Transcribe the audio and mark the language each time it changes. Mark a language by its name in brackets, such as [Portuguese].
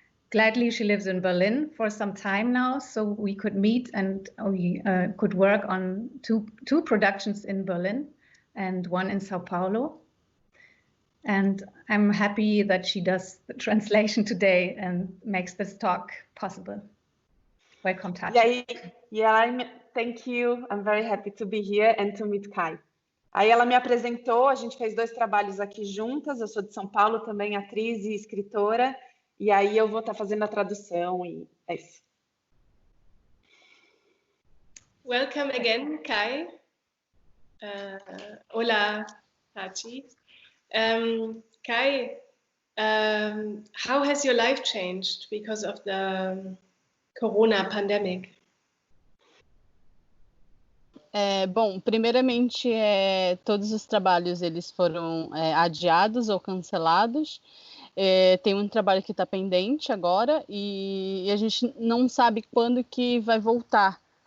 [English] Gladly, she lives in Berlin for some time now, so we could meet and we could work on two productions in Berlin and one in Sao Paulo. And I'm happy that she does the translation today and makes this talk possible. Welcome, Tati. Thank you. I'm very happy to be here and to meet Kai. [Portuguese] Aí ela me apresentou, a gente fez 2 trabalhos aqui juntas, eu sou de São Paulo, também atriz e escritora, e aí eu vou estar fazendo a tradução e é isso. [English] Welcome again, Kai. [Portuguese] Hola, Tati. [English] Kai, how has your life changed because of the Corona pandemic? [Portuguese] Bom, primeiramente, todos os trabalhos eles foram adiados ou cancelados. Tem um trabalho que está pendente agora e a gente não sabe quando que vai voltar.